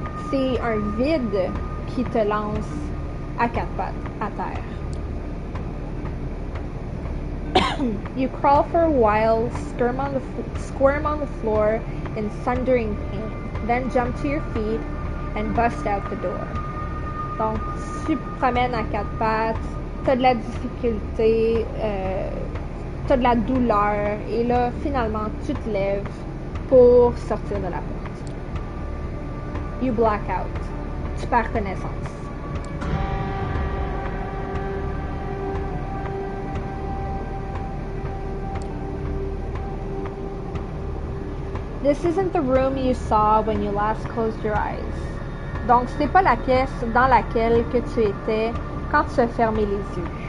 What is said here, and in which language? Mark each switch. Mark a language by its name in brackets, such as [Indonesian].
[French] C'est un vide qui te lance à quatre pattes à terre. [English] You crawl for a while, squirm on the floor in thundering pain, then jump to your feet and bust out the door. [French] Donc, tu te promènes à quatre pattes, t'as de la difficulté, t'as de la douleur, et là, finalement, tu te lèves pour sortir de la porte. [English] You black out. [French] Tu perds connaissance. [English] This isn't the room you saw when you last closed your eyes. [French] Donc, ce n'est pas la pièce dans laquelle que tu étais quand tu as fermé les yeux.